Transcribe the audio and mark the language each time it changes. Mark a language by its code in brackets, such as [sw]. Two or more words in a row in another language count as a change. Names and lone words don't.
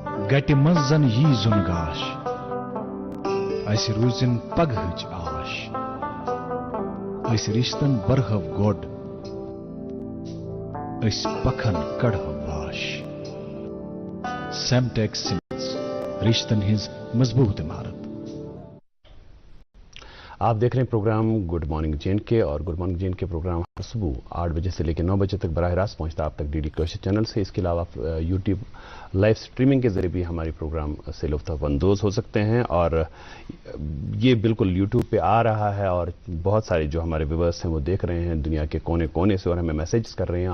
[ks] گٹہِ منٛز زن یی زُن گاش اسہِ روٗزِن پگہٕچ آش أسۍ رِشتن برہو گۄڈ أسۍ پکھن کڑہو واش سیمٹیک سیمنٹس رشتن ہٕنٛز مضبوط عمارت. [ur] آپ دیکھ رہے ہیں پروگرام گڈ مارننگ جے اینڈ کے، اور گڈ مارننگ جے اینڈ کے پروگرام ہر صبح 8 بجے سے لے کے 9 بجے تک براہ راست پہنچتا ہے آپ تک ڈی ڈی کوشش چینل سے. اس کے علاوہ آپ یوٹیوب [en] live streaming [ur] کے ذریعے بھی ہماری پروگرام سے لطف اندوز ہو سکتے ہیں، اور یہ بالکل یوٹیوب پہ آ رہا ہے، اور بہت سارے جو ہمارے ویورس ہیں وہ دیکھ رہے ہیں دنیا کے کونے کونے سے، اور ہمیں میسیجز کر رہے ہیں.